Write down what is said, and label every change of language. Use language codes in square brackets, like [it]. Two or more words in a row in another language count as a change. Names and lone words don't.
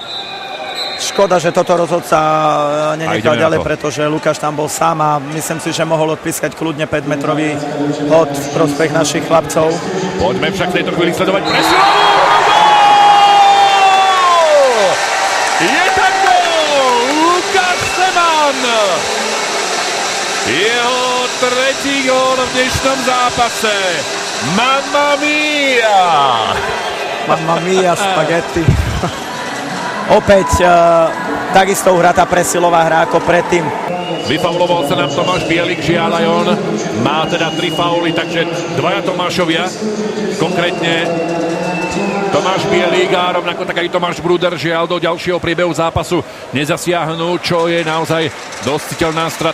[sk] Škoda, že toto rozhodca nenechal ďalej, pretože Lukáš tam bol sám a myslím si, že mohol odpískať kľudne 5-metrový hod v prospech našich chlapcov. Poďme však v tejto chvíli sledovať presilu. Je tam gól! Lukáš Seman! Jeho tretí gól v dnešnom zápase. [it] Mamma mia! Mamma mia, spaghetti. [sk] Opäť takisto uhratá presilová hra ako predtým. Vyfauloval sa nám Tomáš Bielik, žiaľ aj on má teda 3 fauly, takže dvaja Tomášovia, konkrétne Tomáš Bielik a rovnako tak aj Tomáš Brúder, žiaľ do ďalšieho priebehu zápasu nezasiahnu, čo je naozaj dosť citeľná strata.